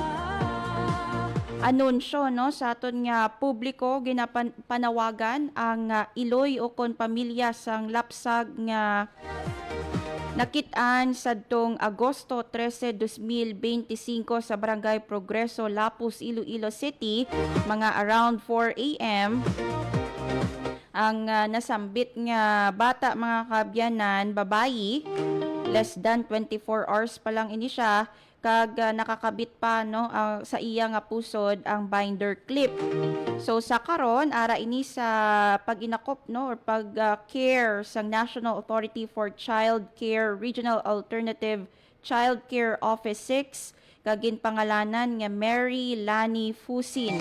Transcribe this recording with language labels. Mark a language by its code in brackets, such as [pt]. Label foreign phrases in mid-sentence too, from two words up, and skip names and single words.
[hil] Anunsyo no sa aton nga publiko ginapanawagan ang iloy o kon pamilya sang lapsag nga nakit-an sadtong Agosto 13, 2025 sa Barangay Progreso, Lapus, Iloilo City, mga around 4 a.m. Ang nasambit nga bata mga kaabyanan, babayi, [en] less than 24 hours [hil] pa lang ini siya, kag nakakabit pa no sa iya nga pusod ang [en] binder clip. [hil] So sa karon ara ini sa pag-inakop no or pag-care sa National Authority for Child Care Regional Alternative Child Care Office 6 kag ginpangalanan nga Mary Lani Fusin.